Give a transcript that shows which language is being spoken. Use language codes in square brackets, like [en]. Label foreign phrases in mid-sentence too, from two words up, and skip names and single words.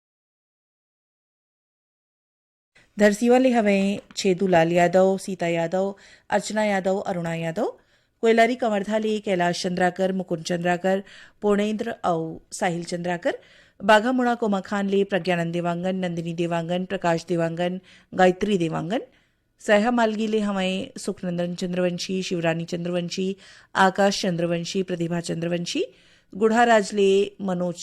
[hne] धरसीवा ले हमें छेदूलाल यादव सीता यादव अर्चना यादव अरुणा यादव कोयलारी कंवरधा ले कैलाश चंद्राकर मुकुंद चंद्राकर पूर्णेंद्र और साहिल चंद्राकर बाघामुड़ा कोमाखान ले प्रज्ञानंद देवांगन नंदिनी देवांगन प्रकाश देवांगन गायत्री देवांगन सहा मालगी ले हमें सुखनंदन चंद्रवंशी शिवरानी चंद्रवंशी आकाश चंद्रवंशी प्रतिभा चंद्रवंशी गुढ़ाराज ले मनोज